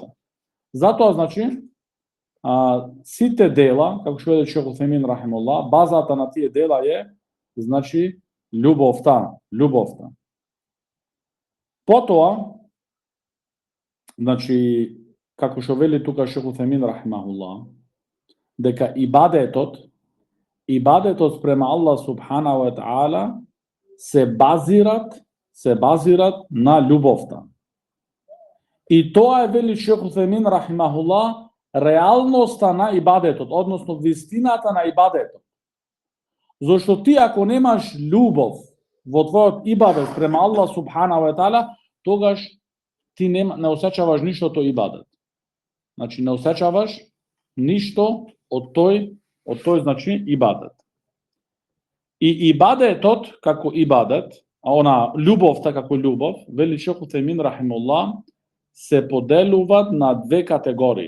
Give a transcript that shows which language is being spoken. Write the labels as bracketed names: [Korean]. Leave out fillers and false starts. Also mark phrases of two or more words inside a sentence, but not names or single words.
[Macedonian] Затоа значи сите дела, како што вели шейх Уцаймин рахимуллах, базата на тие дела е значи љубовта. Потоа, значи како што вели тука Шейх Утемин рахимахуллах, дека ибадетот спрема Аллах [Arabic] سبحانه وتعالى [Macedonian] се базират на љубовта. И тоа е, вели Шейх Утемин рахимахуллах, реалноста на ибадетот, односно вистината на ибадетот. Зошто ти ако немаш љубов во твојот ибадет према Аллах [Arabic] سبحانه وتعالى, [Macedonian] тогаш ти не осеќаваш ништо тој ибадет. Значи не осеќаваш ништо од тој значи ибадет. И ибадетот како ибадет, она љубовта како љубов, вели Шейх Утемин рахимуллах, се поделуваат на две категории.